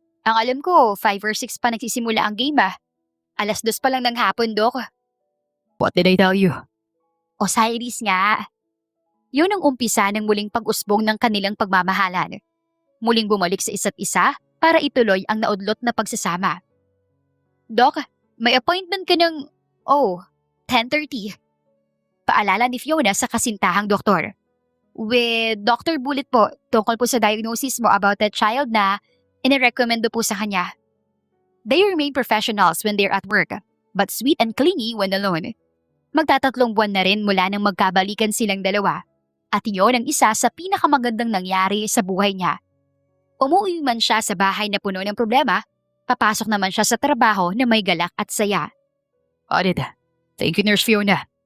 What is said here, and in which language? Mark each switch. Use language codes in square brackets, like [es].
[tl] Ang alam ko, 5 or 6 pa nagsisimula ang game 2:00 pa lang ng hapon, Dok. [en] What did I tell you? [tl] Osiris nga. Yun ang umpisa ng muling pag-usbong ng kanilang pagmamahalan. Muling bumalik sa isa't isa para ituloy ang naudlot na pagsasama. Dok, may appointment ka ng, 10:30. Paalala ni Fiona sa kasintahang doktor. With Dr. Bullet po, tungkol po sa diagnosis mo [en] about that child [tl] na inirekomendo po sa kanya. [en] They remain professionals when they're at work, but sweet and clingy when alone. [tl] Magtatatlong buwan na rin mula nang magkabalikan silang dalawa. At iyon ang isa sa pinakamagandang nangyari sa buhay niya. Umuwi man siya sa bahay na puno ng problema, papasok naman siya sa trabaho na may galak at saya. [en] Audit. Thank you, Nurse Fiona.